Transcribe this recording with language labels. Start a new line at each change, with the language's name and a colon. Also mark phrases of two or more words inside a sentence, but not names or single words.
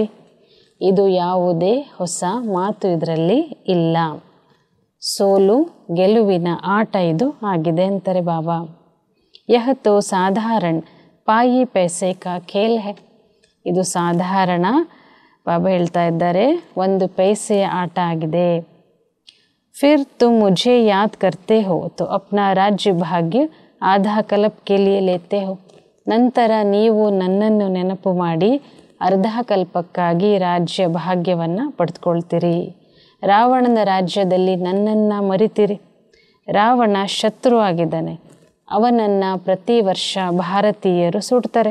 Kannada: ಇದು ಯಾವುದೇ ಹೊಸ ಮಾತು ಇದರಲ್ಲಿ ಇಲ್ಲ. ಸೋಲು ಗೆಲುವಿನ ಆಟ ಇದು ಆಗಿದೆ ಅಂತಾರೆ ಬಾಬಾ.
Hindi: यह तो साधारण पाई पैसे का खेल है.
Kannada: ಇದು ಸಾಧಾರಣ, ಬಾಬಾ ಹೇಳ್ತಾ ಇದ್ದಾರೆ, 1 ಪೈಸೆಯ ಆಟ ಆಗಿದೆ.
Hindi: फिर तुम मुझे याद करते हो तो अपना राज्य भाग्य आधा कल्प के लिए लेते हो.
Kannada: ನಂತರ ನೀವು ನನ್ನನ್ನು ನೆನಪು ಮಾಡಿ ಅರ್ಧ ಕಲ್ಪಕ್ಕಾಗಿ ರಾಜ್ಯ ಭಾಗ್ಯವನ್ನು ಪಡೆದುಕೊಳ್ತೀರಿ. ರಾವಣನ ರಾಜ್ಯದಲ್ಲಿ ನನ್ನನ್ನು ಮರಿತೀರಿ. ರಾವಣ ಶತ್ರು ಆಗಿದ್ದಾನೆ. ಅವನನ್ನು ಪ್ರತಿ ವರ್ಷ ಭಾರತೀಯರು ಸುಡ್ತಾರೆ.